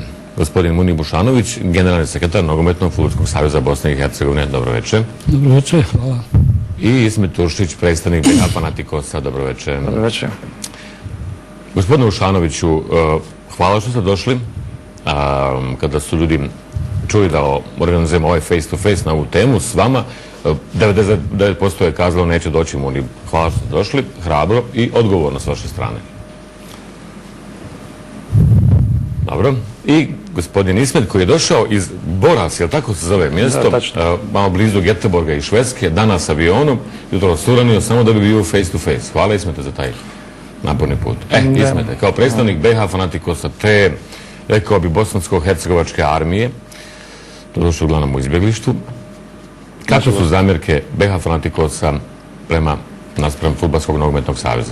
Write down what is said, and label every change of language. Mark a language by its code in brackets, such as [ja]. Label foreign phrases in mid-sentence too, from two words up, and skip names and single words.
[bs] Gospodin Muni Bušanović, generalni sekretar Nogometnog fudbalskog saveza Bosne i Hercegovine, dobro večer. Dobro večer, hvala. I Ismet Turšić, predstavnik BH Fanatikosa, dobro večer. Dobro večer. Gospodine Bušanoviću, hvala što ste došli. Kada su ljudi čuli da organizujemo ovaj [en] face to face [bs] na ovu temu s vama, 99% je kazalo neće doći Muni. Hvala što ste došli, hrabro i odgovorno s vaše strane. Dobro. I gospodin Ismet koji je došao iz Boras, jel tako se zove mjesto, malo blizu Göteborga i Švedske, danas avionom, jutro suranio samo da bi bio [en] face to face. [bs] Hvala Ismete za taj naporni put. Ismete, kao predstavnik BH Fanatikosa te, rekao bi, bosansko-hercegovačke armije, to došlo uglavnom u izbjeglištu. Kako su zamjerke BH Fanatikosa naspram Fudbalskog nogometnog saveza?